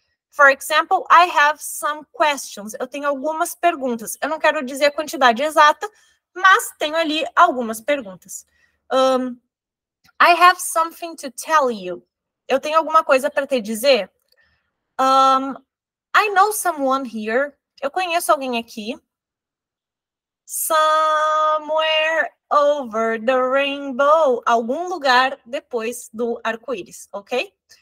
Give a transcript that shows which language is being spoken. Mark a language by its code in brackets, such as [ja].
[en] For example, I have some questions. [pt] Eu tenho algumas perguntas. Eu não quero dizer a quantidade exata, mas tenho ali algumas perguntas. [en] I have something to tell you. [pt] Eu tenho alguma coisa para te dizer. [en] I know someone here. [pt] Eu conheço alguém aqui. [en] Somewhere over the rainbow. [pt] Algum lugar depois do arco-íris, ok?